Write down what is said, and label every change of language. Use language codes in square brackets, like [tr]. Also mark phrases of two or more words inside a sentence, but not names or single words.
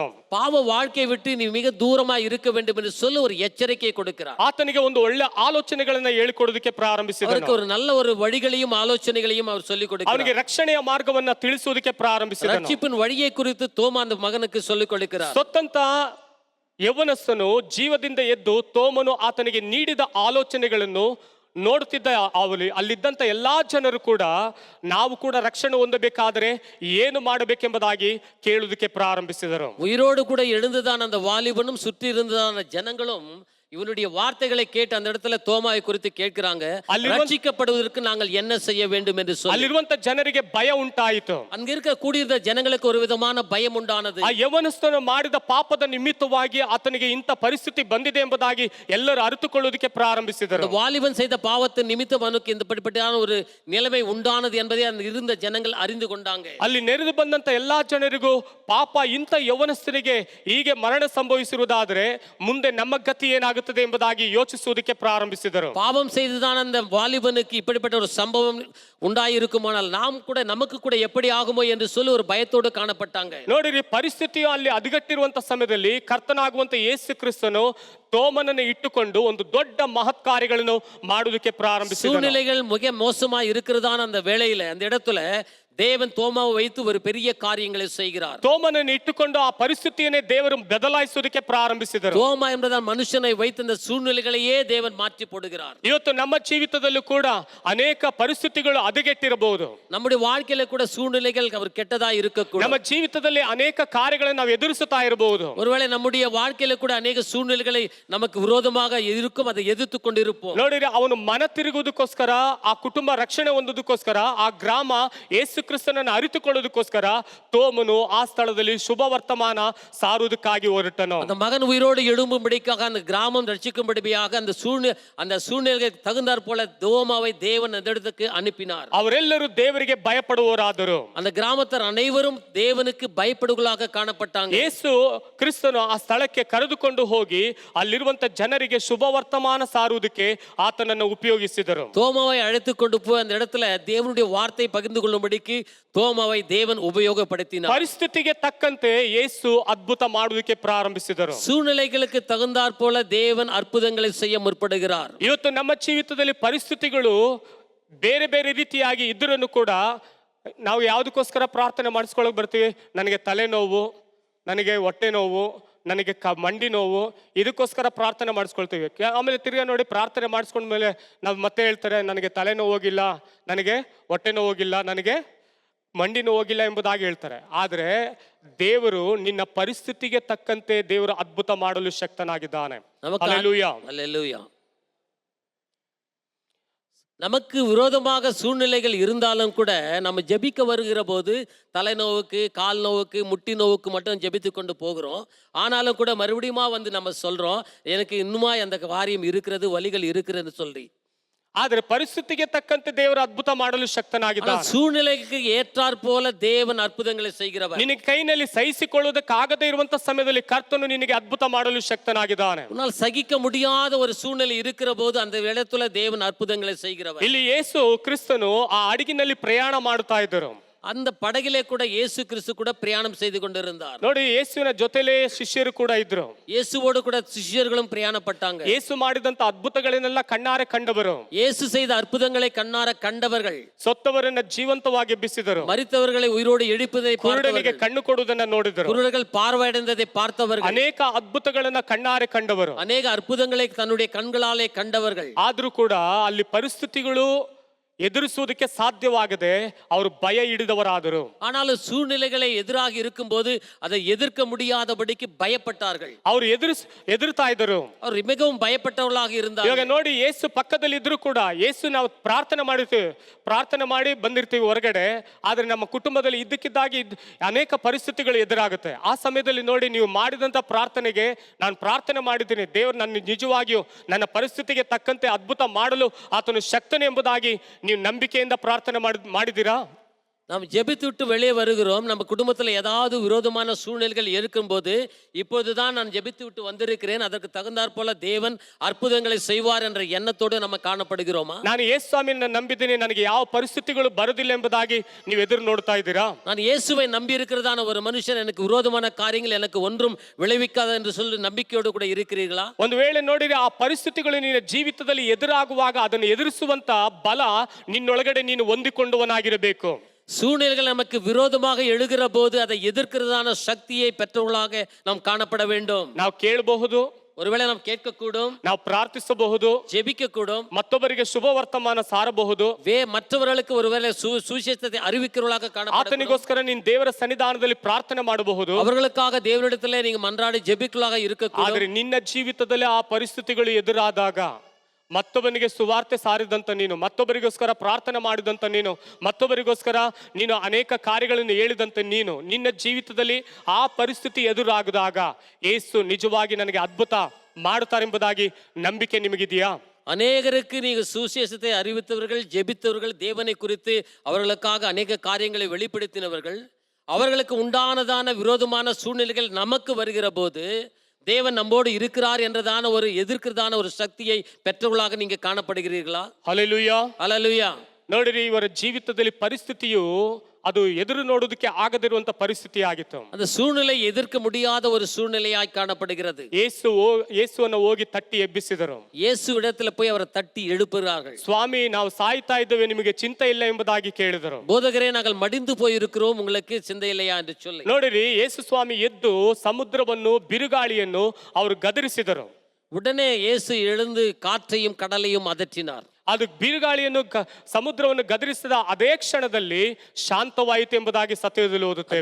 [ta] பாவ வாழ்க்கையை விட்டு நீ மிக தூரமா இருக்க வேண்டும் என்று சொல்லி ஒரு எச்சரிக்கை கொடுக்கிறார். [kn] ಆತನಿಗೆ ಒಂದು ಒಳ್ಳೆ ಆಲೋಚನೆಗಳನ್ನ ಹೇಳಿಕೊಡೋದಕ್ಕೆ ಪ್ರಾರಂಭಿಸಿದನು. [ta] அவருக்கு ஒரு நல்ல ஒரு வழிகளையும் ஆலோசனைகளையும் அவர் சொல்லிக் கொடுக்கிறார். [kn] ಅವನಿಗೆ ರಕ್ಷಣೆಯ ಮಾರ್ಗವನ್ನ ತಿಳಿಸುವುದಕ್ಕೆ ಪ್ರಾರಂಭಿಸಿದನು. [ta] ரட்சிப்பின் வழியை குறித்து தோமா அந்த மகனுக்கு சொல்லிக் கொடுக்கிறார். [kn] ಸತ್ತಂತ ಯವನಸ್ಥನು ಜೀವದಿಂದ ಎದ್ದು ತೋಮನು ಆತನಿಗೆ ನೀಡಿದ ಆಲೋಚನೆಗಳನ್ನು ನೋಡುತ್ತಿದ್ದ ಅಲ್ಲಿದ್ದಂತ ಎಲ್ಲಾ ಜನರು ಕೂಡ ನಾವು ಕೂಡ ರಕ್ಷಣೆ ಹೊಂದಬೇಕಾದರೆ ಏನು ಮಾಡಬೇಕೆಂಬುದಾಗಿ ಕೇಳುವುದಕ್ಕೆ ಪ್ರಾರಂಭಿಸಿದರು. [ta] உயிரோடு கூட எழுந்துதான் அந்த வாலிபனும் சுற்றி இருந்ததான ஜனங்களும் இவனுடைய வார்த்தைகளை கேட்டு அந்த இடத்துல தோமாவை குறித்து கேட்கிறாங்க, ரட்சிக்கப்படுவதற்கு நாங்கள் என்ன செய்ய வேண்டும் என்று சொல்லி. [kn] ಅಲ್ಲಿರುವಂತ ಜನರಿಗೆ ಭಯ ಉಂಟಾಯಿತು. [ta] அங்க இருக்க கூடியிருந்த ஜனங்களுக்கு ஒரு விதமான பயம் உண்டானது. [kn] ಆ ಯವನಸ್ಥನು ಮಾಡಿದ ಪಾಪದ ನಿಮಿತ್ತವಾಗಿ ಆತನಿಗೆ ಇಂಥ ಪರಿಸ್ಥಿತಿ ಬಂದಿದೆ ಎಂಬುದಾಗಿ ಎಲ್ಲರೂ ಅರಿತುಕೊಳ್ಳುವುದಕ್ಕೆ ಪ್ರಾರಂಭಿಸಿದರು. [ta] வாலிபன் செய்த பாவத்தின் நிமித்தம் அவனுக்கு இந்த படிப்பட்டான ஒரு நிலைமை உண்டானது என்பதை அந்த இருந்த ஜனங்கள் அறிந்து கொண்டாங்க. [kn] ಅಲ್ಲಿ ನೆರೆದು ಬಂದಂತ ಎಲ್ಲಾ ಜನರಿಗೂ ಪಾಪ ಇಂಥ ಯವನಸ್ಥನಿಗೆ ಹೀಗೆ ಮರಣ ಸಂಭವಿಸಿರುವುದಾದರೆ ಮುಂದೆ ನಮ್ಮ ಗತಿ ಏನಾಗುತ್ತೆ ಎಂಬುದಾಗಿ ಯೋಚಿಸುವುದಕ್ಕೆ ಪ್ರಾರಂಭಿಸಿದರು. [ta] பாவம் செய்துதான் அந்த வாலிபனுக்கு இப்படிப்பட்ட ஒரு சம்பவம் உண்டாயிருக்குமானால் நாம் கூட நமக்கு கூட எப்படி ஆகுமோ என்று சொல்லி ஒரு பயத்தோடு காணப்பட்டாங்க. [kn] ನೋಡಿರಿ, ಪರಿಸ್ಥಿತಿಯು ಅಲ್ಲಿ ಹದಗೆಟ್ಟಿರುವಂತ ಸಮಯದಲ್ಲಿ ಕರ್ತನಾಗುವಂತ ಯೇಸು ಕ್ರಿಸ್ತನು ತೋಮನನ್ನು ಇಟ್ಟುಕೊಂಡು ಒಂದು ದೊಡ್ಡ ಮಹತ್ ಕಾರ್ಯಗಳನ್ನು ಮಾಡುವುದಕ್ಕೆ ಪ್ರಾರಂಭಿಸಿದನು. [ta] சூழ்நிலைகள் மிக மோசமா இருக்கிறதான அந்த வேளையில அந்த இடத்துல தேவன் தோமாவை வைத்து ஒரு பெரிய காரியங்களை செய்கிறார். [kn] ತೋಮನನ್ನು ಇಟ್ಟುಕೊಂಡು ಆ ಪರಿಸ್ಥಿತಿಯನ್ನೇ ದೇವರು ಬದಲಾಯಿಸುವುದಕ್ಕೆ ಪ್ರಾರಂಭಿಸಿದರು. [ta] தோமா என்பதால் மனுஷனை வைத்து அந்த சூழ்நிலைகளையே தேவன் மாற்றி போடுகிறார். [kn] ಇವತ್ತು ನಮ್ಮ ಜೀವಿತದಲ್ಲೂ ಕೂಡ ಅನೇಕ ಪರಿಸ್ಥಿತಿಗಳು ಹದಗೆಟ್ಟಿರಬಹುದು. [ta] நம்முடைய வாழ்க்கையில கூட சூழ்நிலைகள் அவர் கெட்டதா இருக்கக்கூடும். [kn] ನಮ್ಮ ಜೀವಿತದಲ್ಲಿ ಅನೇಕ ಕಾರ್ಯಗಳನ್ನು ನಾವು ಎದುರಿಸುತ್ತಾ ಇರಬಹುದು. [ta] ஒருவேளை நம்முடைய வாழ்க்கையில கூட ಅನೇಕ சூழ்நிலைகளை நமக்கு ವಿರೋಧமாக இருக்கும், அதை [kn] ಎದುರ್ತು ಕೊಂಡಿರುப்போம். ನೋಡಿರಿ, ಅವನು ಮನ ತಿರುಗುವುದಕ್ಕೋಸ್ಕರ, ಆ ಕುಟುಂಬ ರಕ್ಷಣೆ ಹೊಂದುವುದಕ್ಕೋಸ್ಕರ, ಆ ಗ್ರಾಮ ಯೇಸು ಕ್ರಿಸ್ತನನ್ನು ಅರಿತುಕೊಳ್ಳುವುದಕ್ಕೋಸ್ಕರ ತೋಮನು ಆ ಸ್ಥಳದಲ್ಲಿ ಶುಭ ವರ್ತಮಾನ ಸಾರುವುದಕ್ಕಾಗಿ ಹೊರಟನು. அந்த மகன் உயிரோடு எழும்பும்படிக்காக அந்த கிராமம் ரட்சிக்கும்படியாக அந்த சூழ்நிலைக்கு தகுந்தாற் போல தோமாவை தேவன் அந்த இடத்துக்கு அனுப்பினார். ಅವರೆಲ್ಲರೂ ದೇವರಿಗೆ ಭಯಪಡುವವರಾದರು. அந்த கிராமத்தார் அனைவரும் தேவனுக்கு பயப்படுவர்களாக காணப்பட்டாங்க. ಯೇಸು ಕ್ರಿಸ್ತನು ಆ ಸ್ಥಳಕ್ಕೆ ಕರೆದುಕೊಂಡು ಹೋಗಿ ಅಲ್ಲಿರುವಂತ ಜನರಿಗೆ ಶುಭ ವರ್ತಮಾನ ಸಾರುವುದಕ್ಕೆ ಆತನನ್ನು ಉಪಯೋಗಿಸಿದರು. தோமாவை அழைத்து கொண்டு போய் அந்த இடத்துல தேவனுடைய வார்த்தை பகிர்ந்து கொள்ளும்படிக்கு தோமாவை தேவன் உபயோகப்படுத்தினார். ಪರಿಸ್ಥಿತಿಗೆ ತಕ್ಕಂತೆ ಯೇಸು ಅದ್ಭುತ ಮಾಡುವುದಕ್ಕೆ ಪ್ರಾರಂಭಿಸಿದರು. சூழ்நிலைகளுக்கு தகுந்தாற் போல தேவன் ಅದ್ಭುತங்களை செய்ய முற்படுகிறார். ಇವತ್ತು ನಮ್ಮ ಜೀವಿತದಲ್ಲಿ ಪರಿಸ್ಥಿತಿಗಳು ಬೇರೆ ಬೇರೆ ರೀತಿಯಾಗಿ ಇದ್ರೂ ಕೂಡ ನಾವು ಯಾವುದಕ್ಕೋಸ್ಕರ ಪ್ರಾರ್ಥನೆ ಮಾಡಿಸ್ಕೊಳ್ಳೋಕೆ ಬರ್ತೀವಿ? ನನಗೆ ತಲೆನೋವು, ನನಗೆ ಹೊಟ್ಟೆ ನೋವು, ನನಗೆ ಮಂಡಿ ನೋವು, ಇದಕ್ಕೋಸ್ಕರ ಪ್ರಾರ್ಥನೆ ಮಾಡಿಸ್ಕೊಳ್ತೀವಿ. ಆಮೇಲೆ ತಿರ್ಗಾ ನೋಡಿ ಪ್ರಾರ್ಥನೆ ಮಾಡಿಸ್ಕೊಂಡ್ಮೇಲೆ ನಾವು ಮತ್ತೆ ಹೇಳ್ತಾರೆ, ನನಗೆ ತಲೆನೋವು ಹೋಗಿಲ್ಲ, ನನಗೆ ಹೊಟ್ಟೆ ನೋವು ಹೋಗಿಲ್ಲ, ನನಗೆ ಮಂಡಿ ನೋವು ಹೋಗಿಲ್ಲ ಎಂಬುದಾಗಿ ಹೇಳ್ತಾರೆ. ಆದರೆ ದೇವರು ನಿನ್ನ ಪರಿಸ್ಥಿತಿಗೆ ತಕ್ಕಂತೆ ದೇವರು ಅದ್ಭುತ ಮಾಡಲು ಶಕ್ತನಾಗಿದ್ದಾನೆ. ಹಲ್ಲೆಲೂಯಾ, ಹಲ್ಲೆಲೂಯಾ. [ta] நமக்கு விரோதமாக சூழ்நிலைகள் இருந்தாலும் கூட நம்ம ஜெபிக்க வருகிற போது தலைநோவுக்கு, கால் நோவுக்கு, முட்டி நோவுக்கு மட்டும் ஜெபித்து கொண்டு போகிறோம். ஆனாலும் கூட மறுபடியுமா வந்து நம்ம சொல்றோம், எனக்கு இன்னுமா அந்த காரியம் இருக்கிறது, வலிகள் இருக்கிறதுன்னு சொல்லி. [kn] ಆದರೆ ಪರಿಸ್ಥಿತಿಗೆ ತಕ್ಕಂತೆ ದೇವರು ಅದ್ಭುತ ಮಾಡಲು ಶಕ್ತನಾಗಿದ್ದಾನೆ. [ta] சூழ்நிலைக்கு ஏற்றாற் போல தேவன் அற்புதங்களை செய்கிறவர். [kn] ನಿನಗೆ ಕೈನಲ್ಲಿ ಸಹಿಸಿಕೊಳ್ಳುವುದಕ್ಕಾಗದೇ ಇರುವಂತ ಸಮಯದಲ್ಲಿ ಕರ್ತನು ನಿನಗೆ ಅದ್ಭುತ ಮಾಡಲು ಶಕ್ತನಾಗಿದ್ದಾನೆ. [ta] உன்னால் சகிக்க முடியாத ஒரு சூழ்நிலை இருக்கிற போது அந்த இடத்துல தேவன் அற்புதங்களை செய்கிறவர். [kn] ಇಲ್ಲಿ ಯೇಸು ಕ್ರಿಸ್ತನು ಆ ಹಡಗಿನಲ್ಲಿ ಪ್ರಯಾಣ ಮಾಡುತ್ತಾ ಇದ್ದರು. [ta] அந்த படகிலே கூட இயேசு கிறிஸ்து கூட பிரயாணம் செய்து கொண்டிருந்தார். [kn] ನೋಡಿ ಯೇಸುವಿನ ಜೊತೆಲೇ ಶಿಷ್ಯರು ಕೂಡ ಇದ್ರು. [ta] இயேசுவோடு கூட சிஷ்யர்களும் பிரயாணப்பட்டாங்க. [kn] ಯೇಸು ಮಾಡಿದಂತ ಅದ್ಭುತಗಳನ್ನೆಲ್ಲ ಕಣ್ಣಾರೆ ಕಂಡವರು. [ta] இயேசு செய்த அற்புதங்களை கண்ணார கண்டவர்கள், [kn] ಸತ್ತವರನ್ನ ಜೀವಂತವಾಗಿ ಎಬ್ಬಿಸಿದರು. [ta] மரித்தவர்களை உயிரோடு எழுப்புவதை [kn] ಕುರುಡನಿಗೆ [ta] பார்த்தவர்கள், [kn] ಕಣ್ಣು ಕೊಡುವುದನ್ನ ನೋಡಿದರು. [ta] குருடர்கள் பார்வையடைந்ததை பார்த்தவர்கள், [kn] ಅನೇಕ ಅದ್ಭುತಗಳನ್ನ ಕಣ್ಣಾರೆ ಕಂಡವರು. [ta] அநேக அற்புதங்களை தன்னுடைய கண்களாலே கண்டவர்கள். [kn] ಆದ್ರೂ ಕೂಡ ಅಲ್ಲಿ ಪರಿಸ್ಥಿತಿಗಳು ಎದುರಿಸುವುದಕ್ಕೆ ಸಾಧ್ಯವಾಗದೆ ಅವರು ಭಯ ಹಿಡಿದವರಾದರು. [ta] ஆனாலும் சூழ்நிலைகளை எதிராக இருக்கும்போது அதை எதிர்க்க முடியாதபடிக்கு பயப்பட்டார்கள். [kn] ಅವರು ಎದುರ್ತಾ ಇದ್ದರು. [ta] அவர் மிகவும் பயப்பட்டவர்களாக இருந்தார். [kn] ಇವಾಗ ನೋಡಿ, ಯೇಸು ಪಕ್ಕದಲ್ಲಿ ಇದ್ರು ಕೂಡ, ಯೇಸು ನಾವು ಪ್ರಾರ್ಥನೆ ಮಾಡಿ ಬಂದಿರ್ತೀವಿ ಹೊರಗಡೆ, ಆದ್ರೆ ನಮ್ಮ ಕುಟುಂಬದಲ್ಲಿ ಇದ್ದಕ್ಕಿದ್ದಾಗಿ ಅನೇಕ ಪರಿಸ್ಥಿತಿಗಳು ಎದುರಾಗುತ್ತೆ. ಆ ಸಮಯದಲ್ಲಿ ನೋಡಿ, ನೀವು ಮಾಡಿದಂತ ಪ್ರಾರ್ಥನೆಗೆ ನಾನು ಪ್ರಾರ್ಥನೆ ಮಾಡಿದ್ದೀನಿ, ದೇವರು ನನ್ನ ನಿಜವಾಗಿಯೂ ನನ್ನ ಪರಿಸ್ಥಿತಿಗೆ ತಕ್ಕಂತೆ ಅದ್ಭುತ ಮಾಡಲು ಆತನು ಶಕ್ತನೇ ಎಂಬುದಾಗಿ ನೀವು ನಂಬಿಕೆಯಿಂದ ಪ್ರಾರ್ಥನೆ ಮಾಡಿದ್ದೀರಾ? [ta] நாம் ஜெபித்து விட்டு வெளியே வருகிறோம். நம்ம குடும்பத்தில் ஏதாவது விரோதமான சூழ்நிலைகள் இருக்கும்போது, இப்போதுதான் நான் ஜெபித்து விட்டு வந்திருக்கிறேன், அதற்கு தகுந்தாற் போல தேவன் அற்புதங்களை செய்வார் என்ற எண்ணத்தோடு நம்ம காணப்படுகிறோமா? [kn] ನಾನು ಯೇಸು ಸ್ವಾಮಿಯನ್ನು ನಂಬಿದ್ದೀನಿ, ನನಗೆ ಯಾವ ಪರಿಸ್ಥಿತಿಗಳು ಬರುವುದಿಲ್ಲ ಎಂಬುದಾಗಿ ನೀವು ಎದುರು ನೋಡ್ತಾ ಇದ್ದೀರಾ? [ta] நான் இயேசுவை நம்பி இருக்கிறதான ஒரு மனுஷன் எனக்கு விரோதமான காரியங்கள் எனக்கு ஒன்றும் விளைவிக்காத என்று சொல்லி நம்பிக்கையோடு கூட இருக்கிறீர்களா? [kn] ಒಂದು ವೇಳೆ ನೋಡಿದ್ರೆ ಆ ಪರಿಸ್ಥಿತಿಗಳು ನಿನ್ನ ಜೀವಿತದಲ್ಲಿ ಎದುರಾಗುವಾಗ ಅದನ್ನು ಎದುರಿಸುವಂತ ಬಲ ನಿನ್ನೊಳಗಡೆ ನೀನು ಹೊಂದಿಕೊಂಡವನಾಗಿರಬೇಕು. [ta] சூழ்நிலைகள் நமக்கு விரோதமாக எழுகிற போது அதை எதிர்க்கிறதான சக்தியை பெற்றவர்களாக நாம் காணப்பட வேண்டும். [kn] ನಾವು ಕೇಳಬಹುದು, [ta] ஒருவேளை நாம் கேட்கக்கூடும், [kn] ನಾವು ಪ್ರಾರ್ಥಿಸಬಹುದು, [ta] ஜெபிக்க கூடும், [kn] ಮತ್ತೊಬ್ಬರಿಗೆ ಶುಭ ವರ್ತಮಾನ ಸಾರಬಹುದು, [ta] மற்றவர்களுக்கு ஒருவேளை சுவிசேஷத்தை அறிவிக்கிறவர்களாக காணப்படும். [kn] ಆತನಿಗೋಸ್ಕರ ನೀನು ದೇವರ ಸನ್ನಿಧಾನದಲ್ಲಿ ಪ್ರಾರ್ಥನೆ ಮಾಡಬಹುದು. [ta] அவர்களுக்காக தேவனிடத்திலே நீங்க மன்றாடி ஜெபிக்கலாக இருக்கக்கூடும். [kn] ಆದರೆ ನಿನ್ನ ಜೀವಿತದಲ್ಲಿ ಆ ಪರಿಸ್ಥಿತಿಗಳು ಎದುರಾದಾಗ ಮತ್ತೊಬ್ಬನಿಗೆ ಸುವಾರ್ತೆ ಸಾರಿದಂತ ನೀನು, ಮತ್ತೊಬ್ಬರಿಗೋಸ್ಕರ ಪ್ರಾರ್ಥನೆ ಮಾಡಿದಂತ ನೀನು, ಮತ್ತೊಬ್ಬರಿಗೋಸ್ಕರ ನೀನು ಅನೇಕ ಕಾರ್ಯಗಳನ್ನು ಹೇಳಿದಂತ ನೀನು, ನಿನ್ನ ಜೀವಿತದಲ್ಲಿ ಆ ಪರಿಸ್ಥಿತಿ ಎದುರಾಗದಾಗ ಯೇಸು ನಿಜವಾಗಿ ನನಗೆ ಅದ್ಭುತ ಮಾಡುತ್ತಾರೆಂಬುದಾಗಿ ನಂಬಿಕೆ ನಿಮಗಿದೆಯಾ? [ta] அநேகருக்கு நீங்க சுவிசேஷத்தை அறிவித்தவர்கள், ஜெபித்தவர்கள், தேவனை குறித்து அவர்களுக்காக அநேக காரியங்களை வெளிப்படுத்தினவர்கள், அவர்களுக்கு உண்டானதான விரோதமான சூழ்நிலைகள் நமக்கு வருகிற போது தேவன் நம்மோடு இருக்கிறார் என்றதான ஒரு எதிர்க்கிறதான ஒரு சக்தியை பெற்றவர்களாக நீங்க காணப்படுகிறீர்களா? [kn] ಹಲ್ಲೆಲೂಯಾ, [ta] ஹல்லேலூயா. [kn] ನೋಡಿರಿ, ಇವರ ಜೀವಿತದಲ್ಲಿ ಪರಿಸ್ಥಿತಿಯು ಅದು ಎದುರು ನೋಡೋದಕ್ಕೆ ಆಗದಿರುವಂತ ಪರಿಸ್ಥಿತಿ ಆಗಿತ್ತು. [ta] அந்த சூழ்நிலை எதிர்க்க முடியாத ஒரு சூழ்நிலையாய் காணப்படுகிறது. [kn] ಯೇಸುವನ್ನು ಹೋಗಿ ತಟ್ಟಿ ಎಬ್ಬಿಸಿದರು. [ta] இயேசு இடத்துல போய் அவரை தட்டி எழுப்புகிறார்கள். [kn] ಸ್ವಾಮಿ, ನಾವು ಸಾಯ್ತಾ ಇದ್ದೇವೆ, ನಿಮಗೆ ಚಿಂತೆ ಇಲ್ಲ ಎಂಬುದಾಗಿ ಕೇಳಿದರು. [ta] போதகரே, நாங்கள் மடிந்து போயிருக்கிறோம், உங்களுக்கு சிந்தை இல்லையா என்று சொல்லி. [kn] ನೋಡಿರಿ, ಯೇಸು ಸ್ವಾಮಿ ಎದ್ದು ಸಮುದ್ರವನ್ನು ಬಿರುಗಾಳಿಯನ್ನು ಅವರು ಗದರಿಸಿದರು. [ta] உடனே இயேசு எழுந்து காற்றையும் கடலையும் அதற்றினார். [kn] ಅದು ಬಿರುಗಾಳಿಯನ್ನು ಸಮುದ್ರವನ್ನು ಗದರಿಸಿದ ಅದೇ ಕ್ಷಣದಲ್ಲಿ ಶಾಂತವಾಯಿತು ಎಂಬುದಾಗಿ ಸತ್ಯದಲ್ಲಿ ಓದುತ್ತೇವೆ.